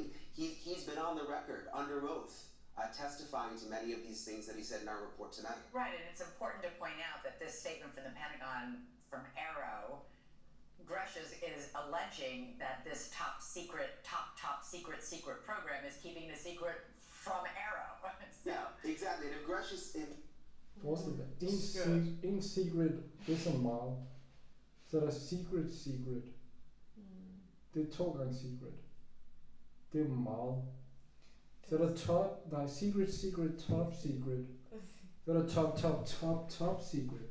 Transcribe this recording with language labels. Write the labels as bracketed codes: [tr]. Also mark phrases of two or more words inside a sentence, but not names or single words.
[en] He's been on the record under oath testifying to many of these things that he said in our report tonight. Right, and it's important to point out that this statement from the Pentagon from Arrow, Grush is alleging that this top secret program is keeping the secret from Arrow. So. Yeah, exactly. And if Grush is in... [da] Forestil dig, en secret, det er så meget. Så er der secret. Det er 2 gange secret. Det er meget. Så er der secret, top secret. Så er der top secret.